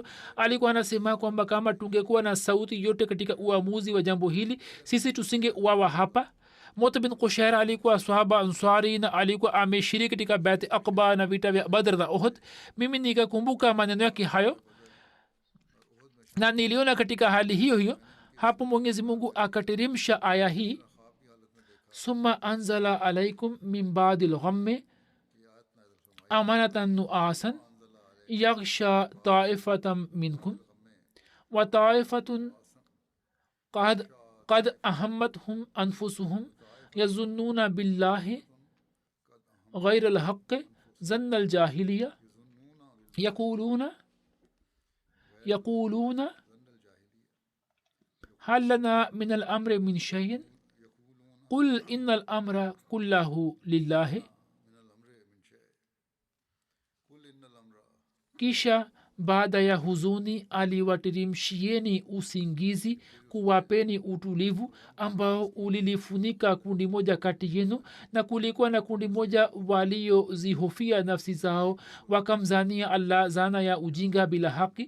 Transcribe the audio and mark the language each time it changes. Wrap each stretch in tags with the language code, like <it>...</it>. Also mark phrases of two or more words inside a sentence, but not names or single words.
<sw>Alikuwa anasema kwamba kama tungekuwa na sauti yote katika uamuzi wa jambo hili, sisi tusinge uawa hapa. Mota bin Qushayr alikuwa sahaba Ansari na alikuwa ameshiriki katika Bait Aqba na vita vya Badr na Uhud. Mimi nikakumbuka maneno yake hayo na niliona katika hali hiyo hiyo hapo Mwenyezi Mungu akateremsha aya hii,</sw> <ar>ثم أنزل عليكم من بعد الغم أمنة نعاسا يغشى طائفة منكم وطائفة قد أهمتهم أنفسهم يظنون بالله غير الحق ظن الجاهلية يقولون هل لنا من الأمر من شيء قل إن الأمر كله لله.</ar> <sw>Kisha baada ya huzuni aliwatirimshieni usingizi kuwapeni utulivu ambao ulilifunika kundi moja kati yenu, na kulikuwa na kundi moja waliozihofia nafsi zao wakamzania allah zana ya ujinga bila haki.</sw>